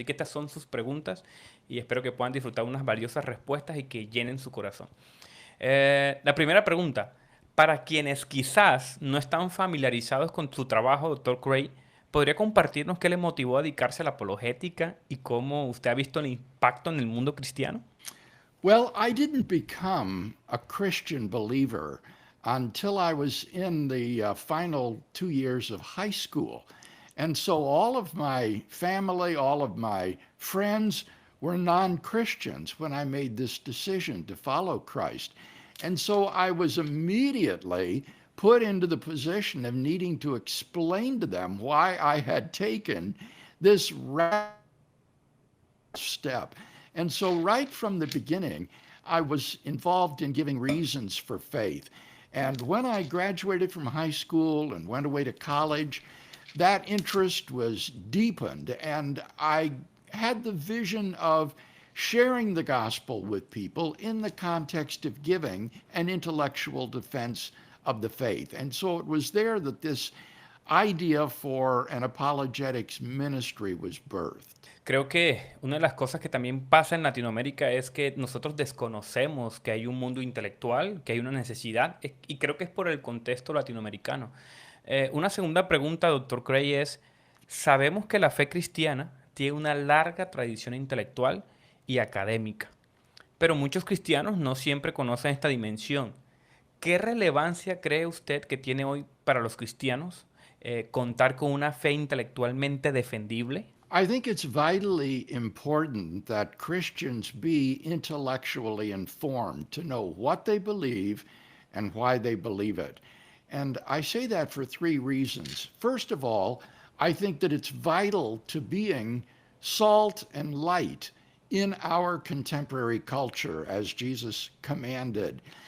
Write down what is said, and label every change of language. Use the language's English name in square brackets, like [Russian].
[Spanish] Así que estas son sus preguntas y espero que puedan disfrutar unas valiosas respuestas y que llenen su corazón. La primera pregunta, para quienes quizás no están familiarizados con su trabajo, doctor Craig, ¿podría compartirnos qué le motivó a dedicarse a la apologética y cómo usted ha visto el impacto en el mundo cristiano? [English] Well, I didn't become a Christian believer until I was in the final 2 years of high school. And so all of my family, all of my friends were non Christians when I made this decision to follow Christ. And so I was immediately put into the position of needing to explain to them why I had taken this step. And so, right from the beginning, I was involved in giving reasons for faith. And when I graduated from high school and went away to college, that interest was deepened. And I had the vision of sharing the gospel with people in the context of giving an intellectual defense of the faith. And so it was there that this idea for an apologetics ministry was birthed. [Spanish] Creo que una de las cosas que también pasa en Latinoamérica es que nosotros desconocemos que hay un mundo intelectual, que hay una necesidad, y creo que es por el contexto latinoamericano. Una segunda pregunta, doctor Cray, es, sabemos que la fe cristiana tiene una larga tradición intelectual y académica, pero muchos cristianos no siempre conocen esta dimensión. ¿Qué relevancia cree usted que tiene hoy para los cristianos contar con una fe intelectualmente defendible? [English] I think it's vitally important that Christians be intellectually informed to know what they believe and why they believe it. And I say that for three reasons. First of all, I think that it's vital to being salt and light in our contemporary culture, as Jesus commanded.